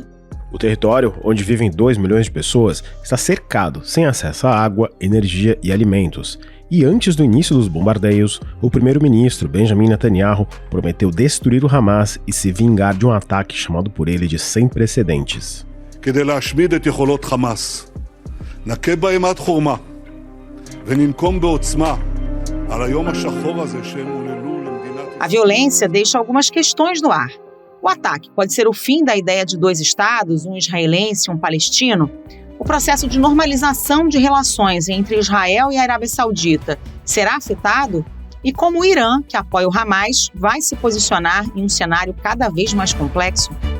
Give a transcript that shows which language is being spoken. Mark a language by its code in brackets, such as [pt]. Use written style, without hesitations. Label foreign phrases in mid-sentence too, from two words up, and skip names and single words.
[pt] O território, onde vivem 2 milhões de pessoas, está cercado, sem acesso a água, energia e alimentos. E antes do início dos bombardeios, o primeiro-ministro Benjamin Netanyahu prometeu destruir o Hamas e se vingar de um ataque chamado por ele de sem precedentes. [he] כדי להשמיד את יכולות חמאס, נכה בהם עד חורמה, וננקום בעוצמה על היום השחור הזה שהם עוללו למדינת... [pt] A violência deixa algumas questões no ar. O ataque pode ser o fim da ideia de 2 estados, um israelense e um palestino? O processo de normalização de relações entre Israel e a Arábia Saudita será afetado? E como o Irã, que apoia o Hamas, vai se posicionar em um cenário cada vez mais complexo?